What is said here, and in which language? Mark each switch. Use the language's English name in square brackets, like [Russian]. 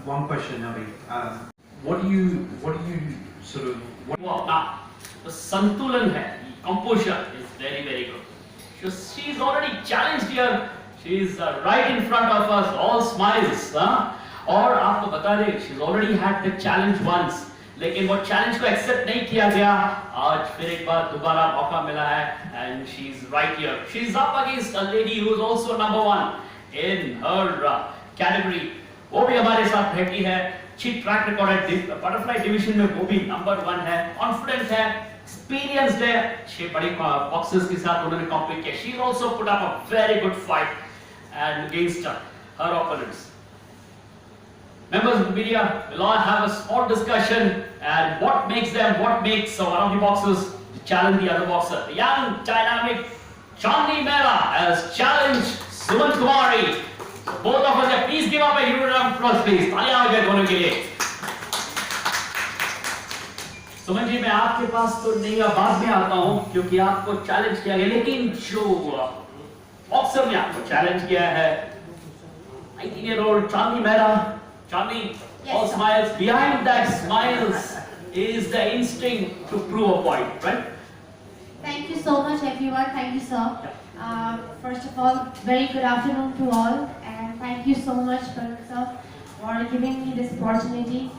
[English] One question, Nabi. What do you sort of? Wow, now the santulan hai, composure is very, very good. She's already challenged here. She's right in front of us, all smiles. [Hindi] और आपको बता दें, [English] she's already had the challenge once. [Hindi] लेकिन वो challenge को accept नहीं किया गया. आज फिर एक बार दोबारा मौका मिला है, [English] and she's right here. She's up against a lady who is also number one in her category. [Hindi] वो भी हमारे साथ बैठी है. अच्छी ट्रैक रिकॉर्ड है, बटरफ्लाई डिवीजन में वो भी नंबर 1 है, कॉन्फिडेंट है, एक्सपीरियंस्ड है. 6 बड़ी बॉक्सर्स के साथ उन्होंने कॉम्पीट किया. [English] She also put up a very good fight and against her opponents. Members of the media will all have a small discussion and what makes one of the boxers to challenge the other boxer. The young, dynamic Chandni Mehra has challenged Suman Kumari. So both of us, please give up a huge round of applause, please. [Hindi] तालियां हो जाए दोनों के लिए. सुमन जी, मैं आपके पास तो नहीं, बाद में आता हूं क्योंकि आपको चैलेंज किया गया, लेकिन जो बॉक्सर ने आपको चैलेंज किया है, [English] 19-year-old [Hindi] Chandni Mehra. [English] Chandni, all smiles. Behind that smiles is the instinct to prove a point, right? Thank you so much, everyone. Thank you, sir. First of all, very good afternoon to all, and thank you so much, sir, for giving me this opportunity.